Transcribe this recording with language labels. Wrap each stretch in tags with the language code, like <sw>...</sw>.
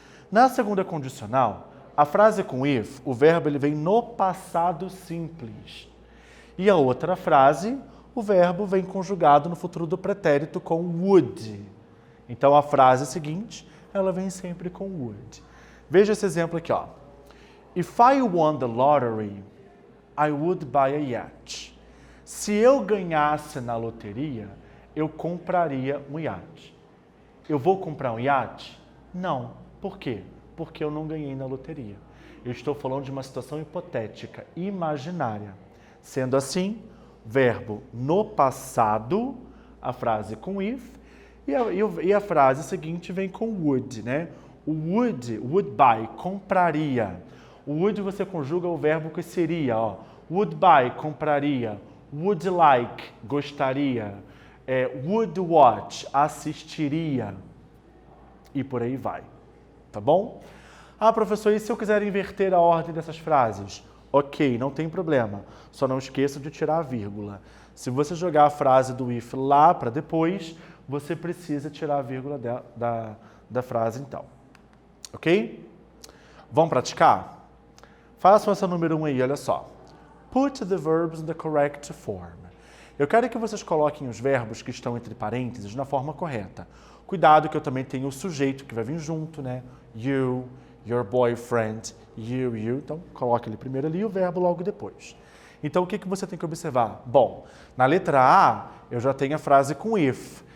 <pt>Na segunda condicional, a frase com if, o verbo ele vem no passado simples. E a outra frase, o verbo vem conjugado no futuro do pretérito com would. Então a frase seguinte, ela vem sempre com would. Veja esse exemplo aqui, ó.</pt> <en>If I won the lottery, I would buy a yacht.</en> <pt>Se eu ganhasse na loteria, eu compraria um iate. Eu vou comprar um iate? Não. Por quê? Porque eu não ganhei na loteria. Eu estou falando de uma situação hipotética, imaginária. Sendo assim, verbo no passado, a frase com if, e a frase seguinte vem com would, né? O would buy, compraria. O would você conjuga o verbo que seria, ó. Would buy, compraria. Would like, gostaria. Would watch, assistiria. E por aí vai. Tá bom? Ah, professor, e se eu quiser inverter a ordem dessas frases? Ok, não tem problema. Só não esqueça de tirar a vírgula. Se você jogar a frase do if lá para depois, você precisa tirar a vírgula da frase então. Ok? Vamos praticar? Façam essa número 1 aí, olha só.</pt> <en>Put the verbs in the correct form.</en> <pt>Eu quero que vocês coloquem os verbos que estão entre parênteses na forma correta. Cuidado que eu também tenho o sujeito que vai vir junto, né?</pt> <en>You, your boyfriend, you.</en> <pt>Então, coloque ele primeiro ali e o verbo logo depois. Então, o que você tem que observar? Bom, na letra A, eu já tenho a frase com if.</pt>